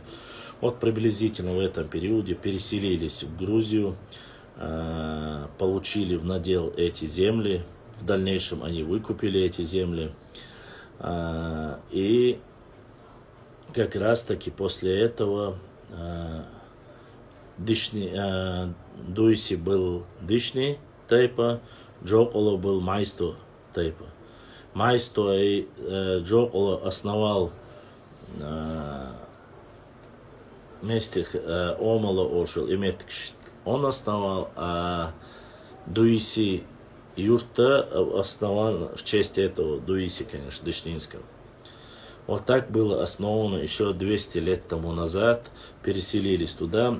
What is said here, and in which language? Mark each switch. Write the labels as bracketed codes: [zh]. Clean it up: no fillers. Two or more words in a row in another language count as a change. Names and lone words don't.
[ru] Вот приблизительно в этом периоде переселились в Грузию, получили в надел эти земли, в дальнейшем они выкупили эти земли. И как раз таки после этого Дуиси был Дышни тайпа, Джополо был Майсто тайпа. Майсто и Джополо основал вместе Омало Ошел и Меткшт. Он основал, а Дуиси юрта основан в честь этого Дуиси, конечно, Дышнинского. Вот так было основано еще 200 лет тому назад, переселились туда.